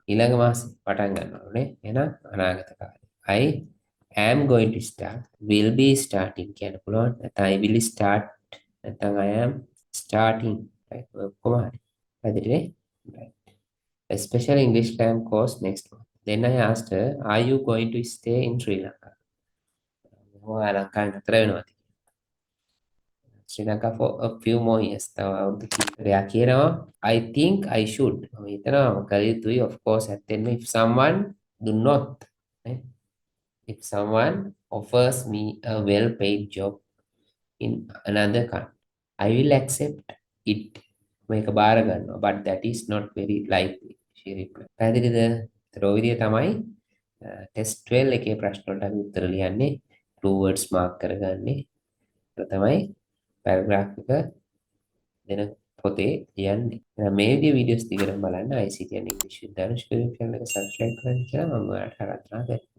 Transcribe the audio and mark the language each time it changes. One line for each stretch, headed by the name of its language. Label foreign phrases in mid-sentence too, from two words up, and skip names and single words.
Sinhala: ඊළඟ මාසේ පටන් ගන්නවා නේ. එහෙනම් අනාගත කාලේ.
English: I am going to start, will be starting
Sinhala: කියන්න පුළුවන්.
English: නැත්නම් I will start නැත්නම් I am starting. right?
Sinhala: ඔක්කොම හරි. හරිනේ?
English: right. A special English cram course next month. Then I asked her, are you going to stay in Sri Lanka?
Sinhala: ඔයා ලංකාවේ නතර වෙනවද?
English: Sri Lanka for a few more years.
Sinhala: තව අවුරුදු කිහිපයක් කියනවා.
English: I think I should.
Sinhala: මම හිතනවා කළ යුතුයි
English: of course ඇත්තෙන්ම if someone do not if someone offers me a well paid job in another country I will accept it.
Sinhala: මේක බාර ගන්නවා
English: but that is not very likely. She replied.
Sinhala: පැහැදිලිද? ඒතර ඔය විදිය තමයි ටෙස්ට් 12 එකේ ප්‍රශ්න වලට අපි උත්තර ලියන්නේ.
English: two words mark කරගන්නේ.
Sinhala: ඒක තමයි පැරග්‍රාෆ් එක දෙන පොතේ ලියන්නේ. එහෙනම් මේ විදිහේ වීඩියෝස් දිගටම බලන්න ICT and English with Danush YouTube channel එක subscribe කරන්න කියලා මම ඔයාලට ආරාධනා කරනවා.